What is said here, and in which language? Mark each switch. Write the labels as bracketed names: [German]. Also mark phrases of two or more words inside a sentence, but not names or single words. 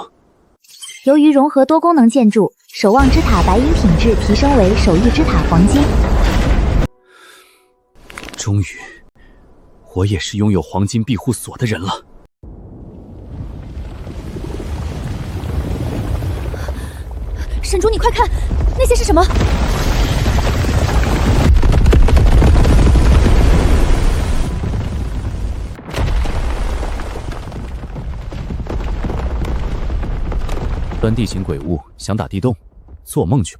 [Chinese] 由於融合多功能建築，守望之塔白銀品質提升為守御之塔黃金。終於，我也是擁有黃金庇護所的人了。神主，你快看，那些是什麼？端地形鬼物想打地洞，做夢去吧！